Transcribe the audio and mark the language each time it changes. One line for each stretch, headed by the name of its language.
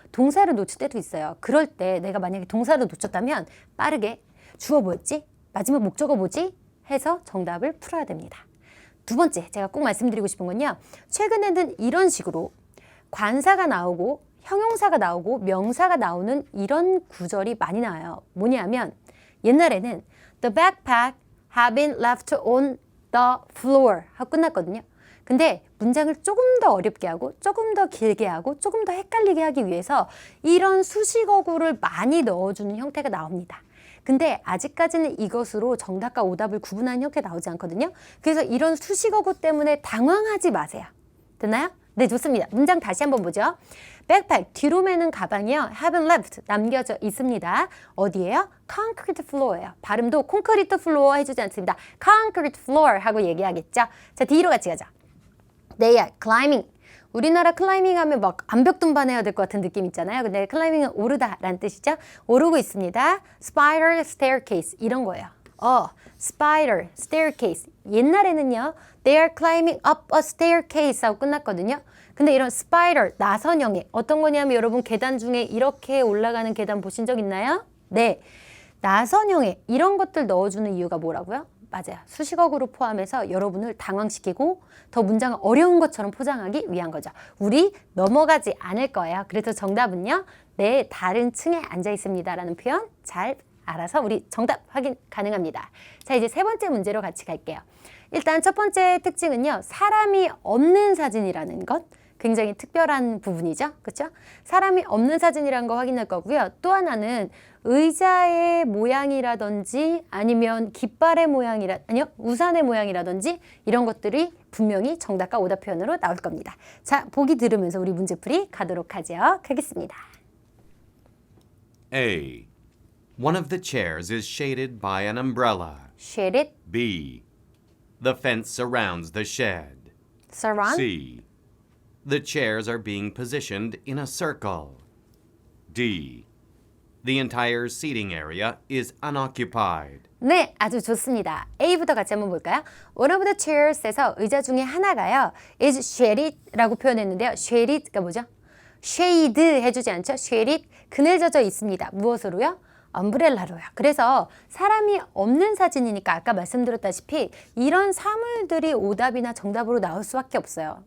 Korean: 동사를 놓칠 때도 있어요. 그럴 때 내가 만약에 동사를 놓쳤다면 빠르게 주어 뭐였지? 마지막 목적어 뭐지? 해서 정답을 풀어야 됩니다. 두 번째 제가 꼭 말씀드리고 싶은 건요. 최근에는 이런 식으로 관사가 나오고 형용사가 나오고 명사가 나오는 이런 구절이 많이 나와요. 뭐냐면 옛날에는
English: The backpack had been left on the floor
Korean: 하고 끝났거든요. 근데 문장을 조금 더 어렵게 하고 조금 더 길게 하고 조금 더 헷갈리게 하기 위해서 이런 수식어구를 많이 넣어주는 형태가 나옵니다. 근데 아직까지는 이것으로 정답과 오답을 구분하는 형태 나오지 않거든요. 그래서 이런 수식어구 때문에 당황하지 마세요. 됐나요? 네, 좋습니다. 문장 다시 한번 보죠. 백팩, 뒤로 매는 가방이요.
English: haven't left,
Korean: 남겨져 있습니다. 어디예요? concrete floor예요. 발음도 콘크리트 플로어 해주지 않습니다. concrete floor 하고 얘기하겠죠. 자, D로 같이 가자.
English: They are climbing.
Korean: 우리나라 클라이밍 하면 막 암벽 등반해야 될 것 같은 느낌 있잖아요. 근데 클라이밍은 오르다라는 뜻이죠. 오르고 있습니다. spiral staircase 이런 거예요. spiral staircase. 옛날에는요.
English: They are climbing up a staircase 하고 끝났거든요.
Korean: 근데 이런 spiral, 나선형의 어떤 거냐면 여러분 계단 중에 이렇게 올라가는 계단 보신 적 있나요? 네. 나선형의 이런 것들 넣어주는 이유가 뭐라고요? 맞아요. 수식어구로 포함해서 여러분을 당황시키고 더 문장을 어려운 것처럼 포장하기 위한 거죠. 우리 넘어가지 않을 거예요. 그래서 정답은요. 네, 다른 층에 앉아 있습니다. 라는 표현 잘 알아서 우리 정답 확인 가능합니다. 자, 이제 세 번째 문제로 같이 갈게요. 일단 첫 번째 특징은요. 사람이 없는 사진이라는 것. 굉장히 특별한 부분이죠. 그렇죠? 사람이 없는 사진이라는 거 확인할 거고요. 또 하나는 의자의 모양이라든지 아니면 깃발의 우산의 모양이라든지 이런 것들이 분명히 정답과 오답 표현으로 나올 겁니다. 자, 보기 들으면서 우리 문제풀이 가도록 하겠습니다.
English: A. One of the chairs is shaded by an umbrella. Shaded, B. The fence surrounds the shed. surround, C. The chairs are being positioned in a circle. D. The entire seating area is unoccupied.
Korean: 네, 아주 좋습니다. A부터 같이 한번 볼까요?
English: One of the chairs
Korean: 에서 의자 중에 하나가요. is shaded라고 표현했는데요. shaded가 뭐죠? shade 해주지 않죠? shaded, 그늘 젖어 있습니다. 무엇으로요? 엄브렐라로요. 그래서 사람이 없는 사진이니까 아까 말씀드렸다시피 이런 사물들이 오답이나 정답으로 나올 수밖에 없어요.